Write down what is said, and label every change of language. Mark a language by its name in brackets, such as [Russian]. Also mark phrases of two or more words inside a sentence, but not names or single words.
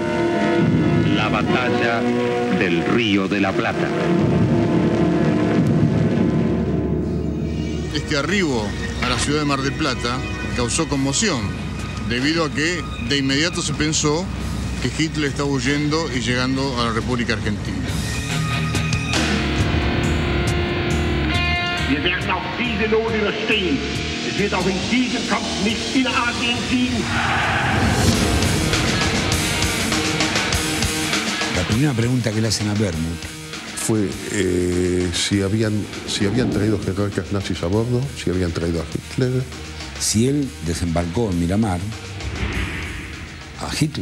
[Spanish] La batalla del Río de la Plata. Este arribo a la ciudad de Mar del Plata causó conmoción, debido a que de inmediato se pensó que Hitler estaba huyendo y llegando a la República Argentina. [German] Wir werden auch diese Not überstehen. Es wird auch in diesem Kampf nicht in Asien siegen. [Spanish] La primera pregunta que le hacen a Wermuth fue si habían traído jerarcas nazis a bordo, si habían traído a Hitler. Si él desembarcó en Miramar a Hitler.